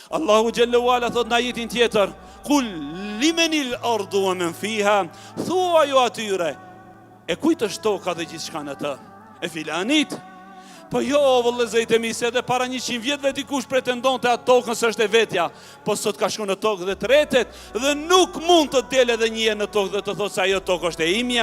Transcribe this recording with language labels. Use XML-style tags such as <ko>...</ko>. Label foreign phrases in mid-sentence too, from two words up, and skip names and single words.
<ar>الله جل وعلا</ar> <sq>thot në ajetin tjetër,</sq> <ar>قل لمن الأرض ومن فيها,</ar> <sq>thua ju atyre, e kujt është toka dhe gjithçka në të? E filanit? Po jo, vëllezërit e mi, se edhe para 100 vjetëve dikush pretendon të atë tokën së është e vetja, po sot ka shku në tokë dhe të retet, dhe nuk mund të del edhe një në tokë dhe të thotë se ajo tokë është e imja.</sq>